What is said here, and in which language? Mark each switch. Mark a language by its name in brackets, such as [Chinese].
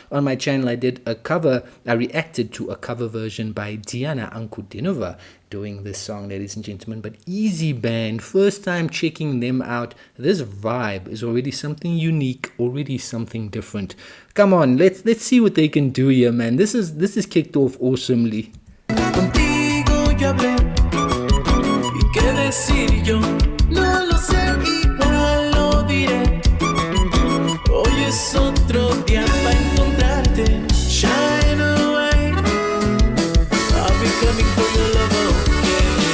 [English] On my channel, I reacted to a cover version by Diana Ankudinova doing this song, ladies and gentlemen. But Easy Band, first time checking them out. This vibe is already something unique, already something different. Come on, let's see what they can do here, man. This is kicked off awesomely. [Spanish] Contigo yo hablé, y qué decir yo, no lo sé, igual lo diré. Hoy es otro día para encontrarte. [English] Shine away, I'll be coming for your love, okay.